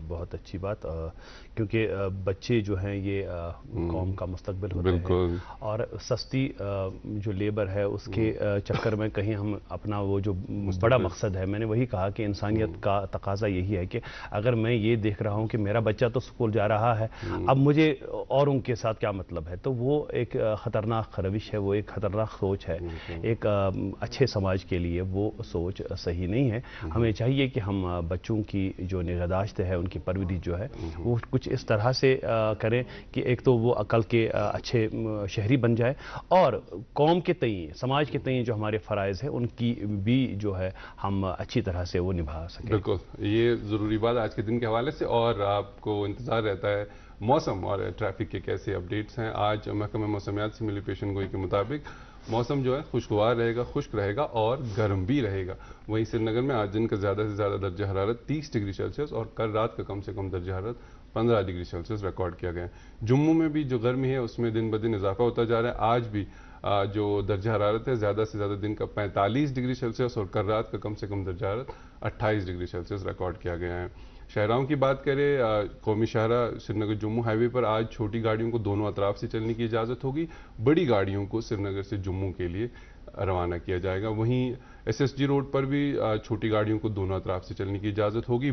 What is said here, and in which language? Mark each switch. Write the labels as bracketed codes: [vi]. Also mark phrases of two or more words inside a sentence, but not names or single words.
[ur] بہت اچھی بات، کیونکہ بچے جو ہیں یہ قوم کا مستقبل ہوتے ہیں، اور سستی جو لیبر ہے اس کے چکر میں کہیں ہم اپنا وہ جو بڑا مقصد ہے، میں نے وہی کہا کہ انسانیت کا تقاضا یہی ہے کہ اگر میں یہ دیکھ رہا ہوں کہ میرا بچہ تو اسکول جا رہا ہے، اب مجھے اور ان کے ساتھ کیا مطلب ہے، تو وہ ایک خطرناک روش ہے، وہ ایک خطرناک سوچ سوچ ہے ایک اچھے سماج کے لیے وہ سوچ صحیح نہیں ہے. ہمیں چاہیے کہ ہم بچوں کی جو نگہداشت ہے ان کی پرورش جو ہے وہ کچھ اس طرح سے کریں کہ ایک تو وہ عقل کے اچھے شہری بن جائے اور قوم کے تئیں سماج کے تئیں جو ہمارے فرائض ہیں ان کی بھی جو ہے ہم اچھی طرح سے وہ نبھا سکیں. بالکل یہ ضروری بات آج کے دن کے حوالے سے. اور آپ کو انتظار رہتا ہے موسم اور ٹریفک کے کیسے اپڈیٹس ہیں. آج محکمہ موسمیات سے ملی پیشن گوئی کے مطابق موسم جو ہے خوشگوار رہے گا, خشک رہے گا اور گرم بھی رہے گا. وہیں سری نگر میں آج دن کا زیادہ سے زیادہ درجہ حرارت 30 [en] degree Celsius [ur] اور کل رات کا کم سے کم درجہ حرارت 15 [en] degree Celsius [ur] ریکارڈ کیا گیا ہے. جموں میں بھی جو گرمی ہے اس میں دن بدن اضافہ ہوتا جا رہا ہے. آج بھی جو درجہ حرارت ہے زیادہ سے زیادہ دن کا 45 [en] degree Celsius [ur] اور کل رات کا کم سے کم درجہ حرارت 28 [en] degree Celsius [ur] ریکارڈ کیا گیا ہے. شاہراہوں کی بات کریں, قومی شاہراہ سری نگر جموں ہائی وے پر آج چھوٹی گاڑیوں کو دونوں اطراف سے چلنے کی اجازت ہوگی. بڑی گاڑیوں کو سری نگر سے جموں کے لیے روانہ کیا جائے گا. وہیں ایس ایس جی روڈ پر بھی چھوٹی گاڑیوں کو دونوں اطراف سے چلنے کی اجازت ہوگی.